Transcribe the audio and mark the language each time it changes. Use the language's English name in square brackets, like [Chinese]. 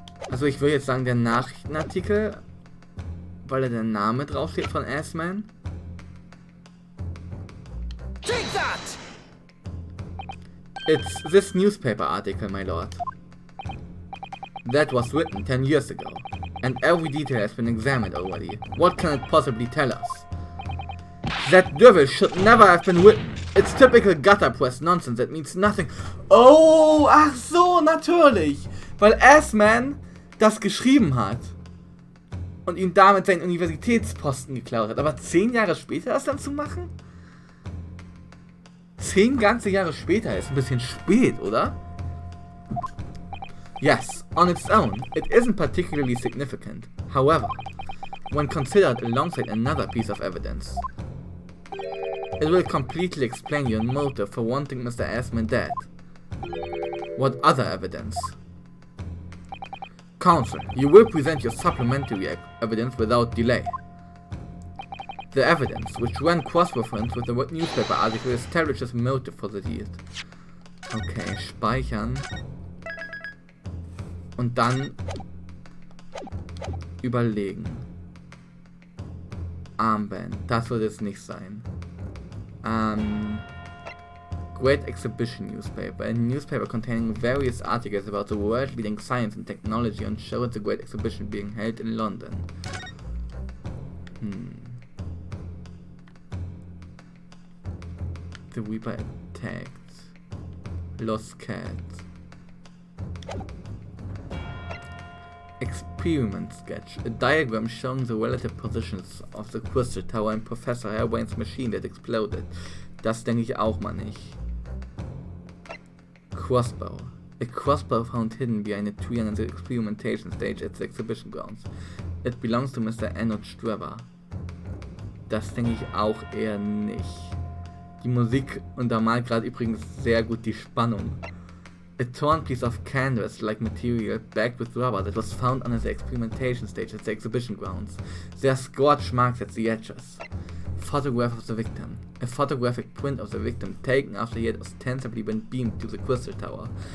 [German] Also ich würde jetzt sagen der Nachrichtenartikel, weil da der Name draufsteht von Assman. [English] Take that! It's this newspaper article, my lord. That was written 10 years ago, and every detail has been examined already. What can it possibly tell us? That devil should never have been written. It's typical gutter press nonsense that means nothing. [German] Oh, ach so, natürlich. Weil Assman das geschrieben hat und ihm damit seinen Universitätsposten geklaut hat. Aber 10 Jahre später das dann zu machen? 10 ganze Jahre später ist ein bisschen spät, oder? [English] Yes, on its own, it isn't particularly significant. However, when considered alongside another piece of evidence, it will completely explain your motive for wanting Mr. Assman dead. What other evidence? Counsel, you will present your supplementary evidence without delay. The evidence, which ran cross-reference with the newspaper article, establishes motive for the deed. [German] Okay, speichern. Und dann überlegen. Armband, das wird es nicht sein. [English] Great Exhibition newspaper, a newspaper containing various articles about the world-leading science and technology and showed the Great Exhibition being held in London. The Reaper attacked. Lost cat. Experiment sketch. A diagram showing the relative positions of the Crystal Tower and Professor Harebraine's machine that exploded. [German] Das denke ich auch mal nicht. [English] Crossbow. A crossbow found hidden behind a tree on the experimentation stage at the exhibition grounds. It belongs to Mr. Enoch Streber. [German] Das denke ich auch eher nicht. Die Musik untermalt gerade übrigens sehr gut die Spannung. [English] A torn piece of canvas-like material bagged with rubber that was found under the experimentation stage at the exhibition grounds. There are scorch marks at the edges. Photograph of the victim. A photographic print of the victim taken after he had ostensibly been beamed to the Crystal Tower.